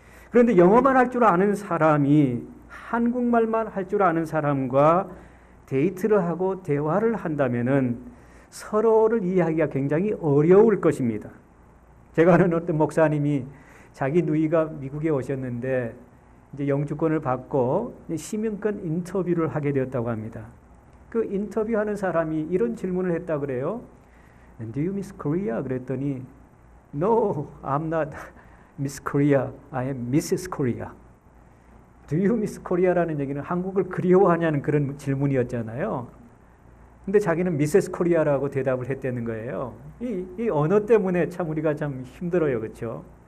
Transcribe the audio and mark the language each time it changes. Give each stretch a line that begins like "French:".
Korean: 그런데 영어만 할 줄 아는 사람이 한국말만 할 줄 아는 사람과 데이트를 하고 대화를 한다면은 서로를 이해하기가 굉장히 어려울 것입니다. 제가 아는 어떤 목사님이 자기 누이가 미국에 오셨는데 이제 영주권을 받고 시민권 인터뷰를 하게 되었다고 합니다. 그 인터뷰하는 사람이 이런 질문을 했다 그래요.
English: Do you miss Korea?
Korean: 그랬더니
English: No, I'm not Miss Korea. I am Mrs. Korea. Do you miss Korea
Korean: 라는 얘기는 한국을 그리워하냐는 그런 질문이었잖아요. 근데 자기는 Mrs. Korea라고 대답을 했다는 거예요. 이 언어 때문에 참 우리가 참 힘들어요. 그렇죠?